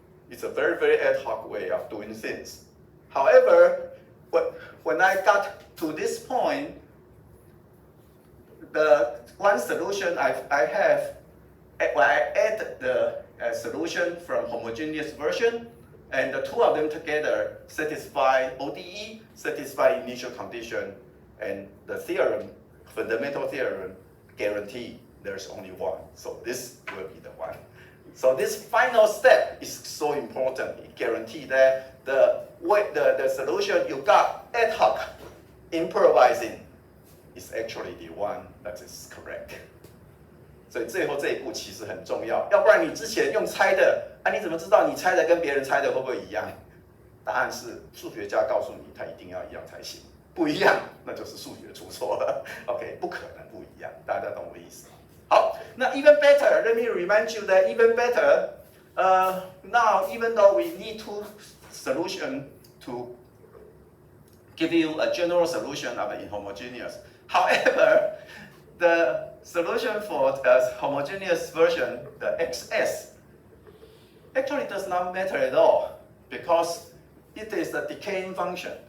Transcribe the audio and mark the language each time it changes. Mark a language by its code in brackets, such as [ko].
[en] It's a very, very ad hoc way of doing things. However, when I got to this point, the one solution I have, when I add the solution from homogeneous version, and the two of them together satisfy ODE, satisfy initial condition, and the theorem, fundamental theorem, guarantee there's only one. So this will be the one. So this final step is so important. It guarantees that the solution you got ad hoc, improvising, is actually the one that is correct. [zh] 所以最后这一步其实很重要，要不然你之前用猜的，你怎么知道你猜的跟别人猜的会不会一样？答案是数学家告诉你，它一定要一样才行，不一样那就是数学出错了。 OK， 不可能不一样，大家懂我的意思吗？ [en] 好，那 even better, let me remind you that even better, now even though we need two solutions to give you a general solution of an inhomogeneous, however, the solution for the homogeneous version, the XS, actually does not matter at all because it is a decaying function.